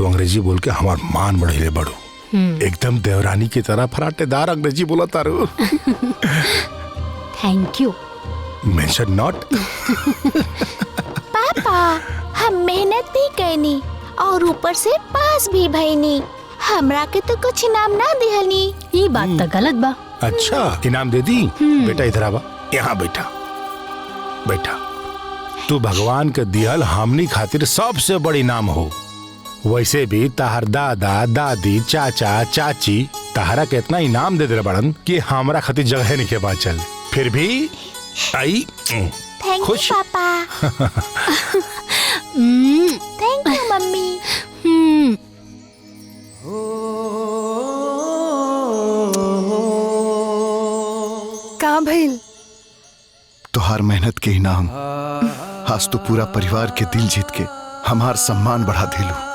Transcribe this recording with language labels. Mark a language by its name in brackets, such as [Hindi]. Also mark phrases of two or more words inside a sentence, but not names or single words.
[Bhojpuri] अंग्रेजी बोल के हमार मान बढ़ेले बड़ू। एकदम देवरानी की तरह फराटेदार अंग्रेजी बोला तारू। [English] thank you. mention not. [Bhojpuri] पापा हम मेहनत भी करनी और ऊपर से पास भी भईनी, हमरा के तो कुछ इनाम ना दिहनी। ये बात तो गलत बा। अच्छा इनाम दे दी। बेटा इधर आवा, यहाँ बैठा बैठा। तू भगवान के दिहल हमनी खातिर सबसे बड़ी इनाम हो। वैसे भी तहर दादा दादी चाचा चाची तहरा के इतना इनाम दे दे बड़न कि हमरा खातिर जगह नहीं के बात चल। फिर भी आई [English] thank you papa. thank you mummy. [Bhojpuri] का भइल? तोहार मेहनत के इनाम आज तो पूरा परिवार के दिल जीत के हमार सम्मान बढ़ा दिलू।